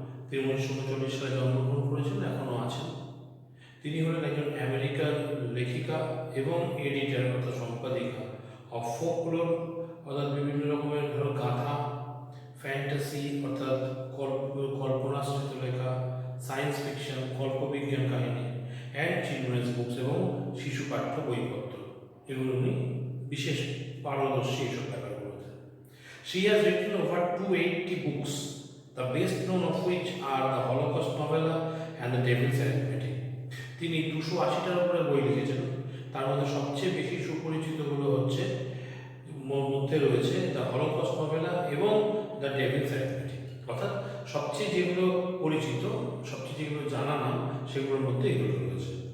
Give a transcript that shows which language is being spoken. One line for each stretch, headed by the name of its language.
Bangla: তিনি 1939 সালে জন্মগ্রহণ করেছিলেন, এখনও আছেন। তিনি হলেন একজন আমেরিকান লেখিকা এবং এডিটর অর্থাৎ সম্পাদিকা অফ ফোকলোর অর্থাৎ বিভিন্ন রকমের ধরো গাথা, ফ্যান্টাসি অর্থাৎ কল্পনাশ্রিত লেখা, সায়েন্স ফিকশন কল্পবিজ্ঞান কাহিনী, অ্যান্ড চিলড্রেন্স বুকস এবং শিশু পাঠ্য বইপত্র, এগুলো উনি বিশেষ পারদর্শী এইসব ব্যাপারগুলোতে।
English: She has written over 280 books, the best known of which are the Holocaust novella and the Devil's Arithmetic.
Bangla: তিনি 280টার উপরে বই লিখেছেন, তার মধ্যে সবচেয়ে বেশি সুপরিচিতগুলো হচ্ছে মধ্যে রয়েছে দ্য হলোকস্ট নভেলা এবং দ্য ডেভিলস অ্যারিথমেটিক, অর্থাৎ সবচেয়ে যেগুলো পরিচিত, সবচেয়ে যেগুলো জানা নাম, সেগুলোর মধ্যে এগুলো রয়েছে।